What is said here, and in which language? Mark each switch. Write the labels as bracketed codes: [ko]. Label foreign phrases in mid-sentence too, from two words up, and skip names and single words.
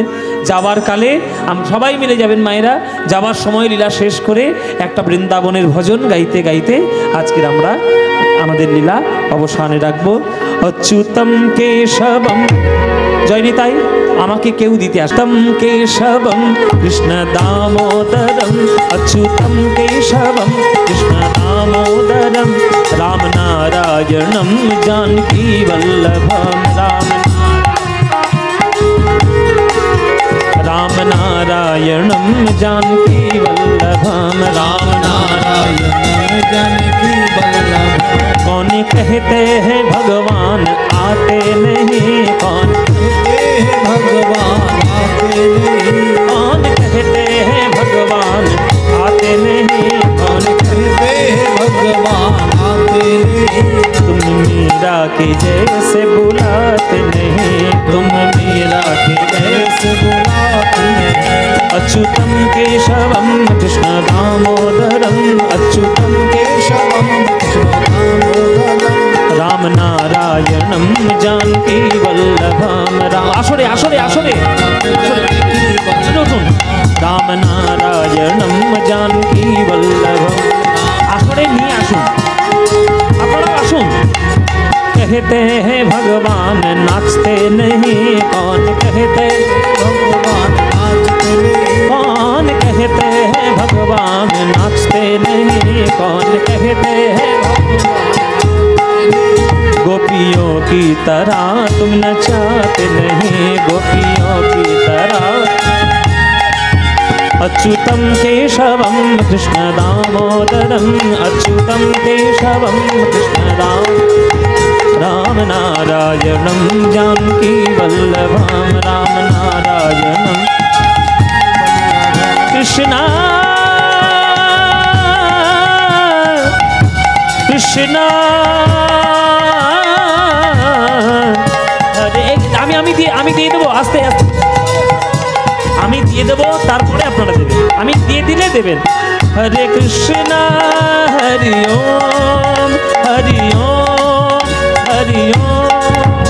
[bn] যাবার কালে আমরা সবাই মিলে যাবেন মায়েরা, যাবার সময় লীলা শেষ করে একটা বৃন্দাবনের ভজন গাইতে গাইতে আজকের আমরা আমাদের লীলা অবসানে রাখবো। [sa] অচ্যুতম কেশবম, [bn] জয় নিতাই। আমাকে কেউ দিতে [sa] আসতম কেশবম কৃষ্ণ দামোদরম, অচ্যুতম কেশবম কৃষ্ণ দামোদরম, রাম নারায়ণম जानकी वल्लभम, राम नारायणम जानकी वल्लभम, राम नारायणम जानकी वल्लभम। [hi] कौन कहते हैं भगवान आते नहीं, कौन कहते हैं भगवान आते नहीं, कौन कहते हैं भगवान आते नहीं, कौन कहते हैं भगवान आते नहीं। तुम मीरा के जैसे बुलाते नहीं, तुम मीरा के जैसे बुलाते नहीं। [sa] अच्युतम केशवम कृष्ण दामोदरम, अच्युतम केशवम कृष्ण दामोदरम, राम नारायणम जानकी वल्लभम। [bn] আসরে আসরে আসরে উঠুন, [sa] রাম নারায়ণম जानकी वल्लभम। [bn] আসরে নিয়ে আসুন, আপনারা আসুন। [hi] कहते हैं भगवान नाचते नहीं, कौन कहते भगवान नाचते नहीं, कौन कहते हैं भगवान नाचते नहीं, कौन कहते हैं गोपियों की तरह तुम नचाते नहीं, गोपियों की तरह। [sa] अच्युतम केशवम कृष्ण दामोदरम, अच्युतम केशवम कृष्ण राम नारायणम जानकी वल्लभम, राम नारायणम कृष्णा कृष्णा। [bn] আমি দিয়ে দেবো, আস্তে আস্তে আমি দিয়ে দেবো, তারপরে আপনারা দেবেন। আমি দিয়ে দিলে দেবেন। [sa] হরে কৃষ্ণ হরি ওম, [bn] হরি ওম, হরি ওম।